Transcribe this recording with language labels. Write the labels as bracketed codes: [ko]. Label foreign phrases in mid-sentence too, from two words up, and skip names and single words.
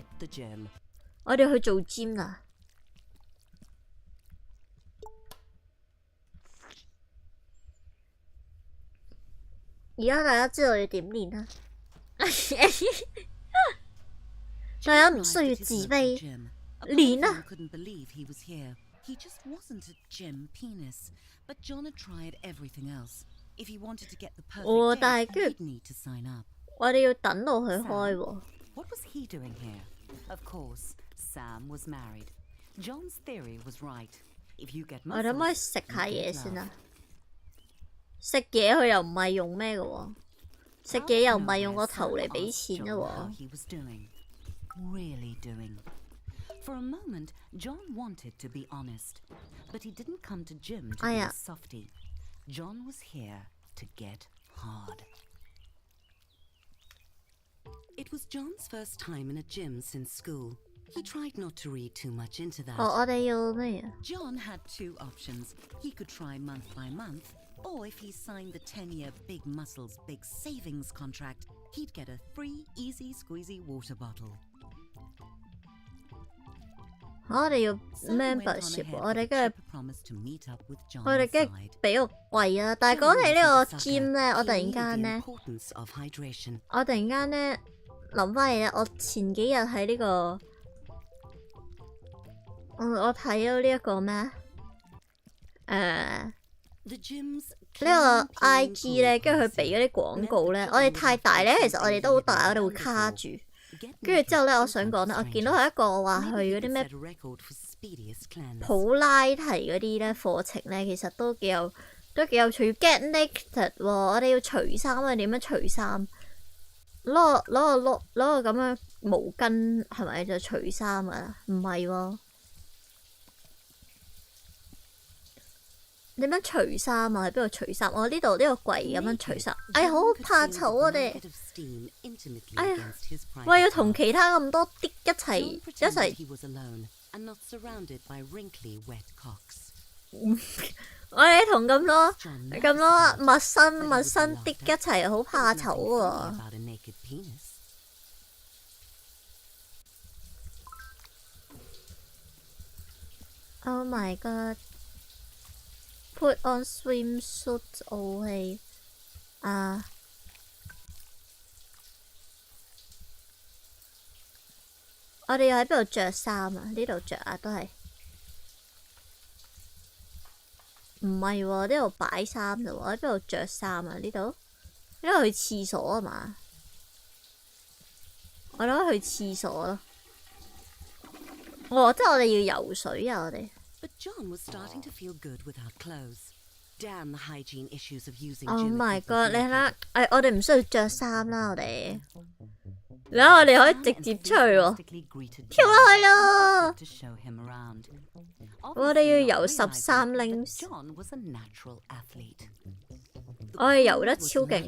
[yue] 我哋去做 gym 啦。而家大家知道要點練啦。大家唔需要自卑，練啊！ [en] He just wasn't a gem penis, but John had tried everything else. If he wanted to get the perfect date, he'd need to sign up. [yue] 我哋要等到佢開喎。 [en] What was he doing here? Of course, Sam was married. John's theory was right. If you get muscles, [yue] 我哋可唔可以食下嘢先啊？食嘢佢又唔係用咩嘅喎？食嘢又唔係用個頭嚟俾錢嘅喎。 [en] Really doing. For a moment, John wanted to be honest, but he didn't come to gym to be a softie. John was here to get hard. It was John's first time in a gym since school. He tried not to read too much into that. [yue] 我哋要咩啊 [en] John had two options. He could try month by month, or if he signed the 10-year Big Muscles Big Savings contract, he'd get a free easy squeezy water bottle. [yue] 我哋要 membership， 我哋跟住俾個貴啊！但係講起呢個 gym 咧，我突然間咧諗翻嘢，我前幾日喺呢個我睇到呢一個咩呢個 IG 咧，跟住佢俾嗰啲廣告咧，我哋太大咧，其實我哋都好大，我哋會卡住。跟住之後咧，我想講咧，我見到係一個話去嗰啲咩普拉提嗰啲咧課程咧，其實都幾有趣。要 [en] get naked [yue] 喎，我哋要除衫啊！點樣除衫？攞個咁樣毛巾係咪就除衫啊？唔係喎，點樣除衫啊？喺邊度除衫？我呢度呢個櫃咁樣除衫。哎呀，好怕醜我哋。哎呀，喂，要同其他咁多啲一齊。我哋同咁多陌生啲一齊，好怕醜喎。 [en] Oh my god！Put on swimsuit OK [yue] 啊！我哋要喺邊度着衫啊？呢度着啊，都係唔係喎？呢度擺衫啫喎，喺邊度着衫啊？呢度去廁所啊嘛？我諗去廁所咯。哦，即係我哋要游水啊！我哋。 [en] But John was starting to feel good without clothes. Damn the hygiene issues of using Oh gym my god！ [yue] 你睇下， [en] equipment. [yue] 我哋唔需要着衫啦，我哋。你睇我哋可以直接出去喎，跳落去咯！我哋要游13零，我哋游得超勁。